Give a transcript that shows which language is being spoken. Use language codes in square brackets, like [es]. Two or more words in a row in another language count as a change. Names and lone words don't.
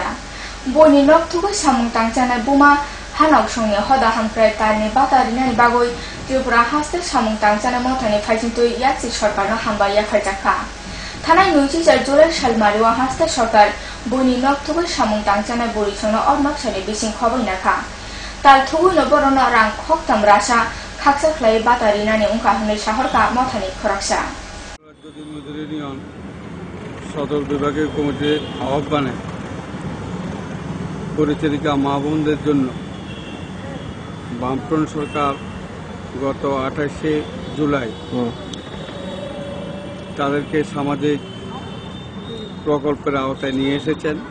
[trp] Boni nok thugo samung tang chana buma hanok shongni hoda hamkrai tarni batari nani bagoi Tripura haste samung tang chana mothani faijin toi yaksi sarkar no hamba ya kharjaka. Thanai nuji jar July salmariwa haste sarkar boni nok thugo samung tang chana bori sono ormak sani bising khoboi nakha. Tal thugo no borono rang khoktam rasa খাকসা ফ্লাই বাতারি নানি উঙ্কা হনে শহরকা মথানি খরকসা [bn] সদর বিভাগের কমিটির আহ্বানে পরিচারিকা মা বোনদের জন্য বামফ্রন্ট সরকার গত 28শে জুলাই তাদেরকে সামাজিক প্রকল্পের আওতায় নিয়ে এসেছেন।